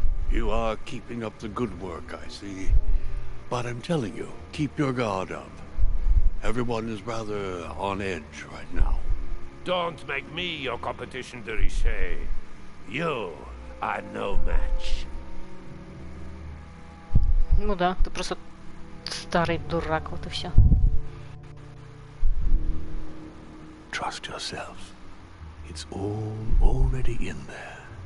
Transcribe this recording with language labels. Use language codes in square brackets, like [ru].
[en] You are keeping up the good work, I see. But I'm telling you, keep your guard up. Everyone is rather on edge right now. Don't make me your competition, de Richet. You are no match. [ru] Ну да, ты просто старый дурак, вот и все. [en] Trust yourself. It's all already in there.